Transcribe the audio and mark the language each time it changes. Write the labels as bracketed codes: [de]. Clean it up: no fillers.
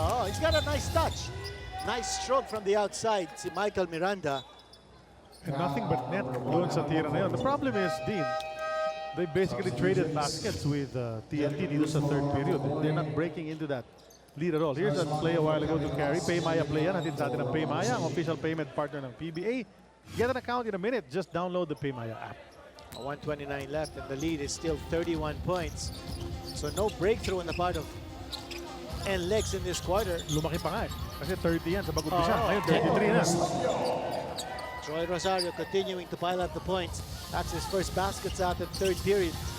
[en] He's got a nice touch. Nice stroke from the outside, si Michael Miranda. And nothing but net [tl] doon sa tira na yun. [en] The problem is, Dean, they basically traded baskets with TNT [tl] dito sa [en] third period. They're not breaking into that lead at all. Here's a play a while ago to carry. [tl] Paymaya play yan. Hatid sa atin ng Paymaya, ang official payment partner ng PBA. [en] Get an account in a minute. Just download the Paymaya app. 129 left and the lead is still 31 points. So no breakthrough on the part of NLEX in this quarter. [tl] Lumaki pa nga eh. Kasi 30 yan sa pag-umpisa. Ngayon 33 na. [en] Troy Rosario continuing to pile up the points. That's his first baskets out in third period.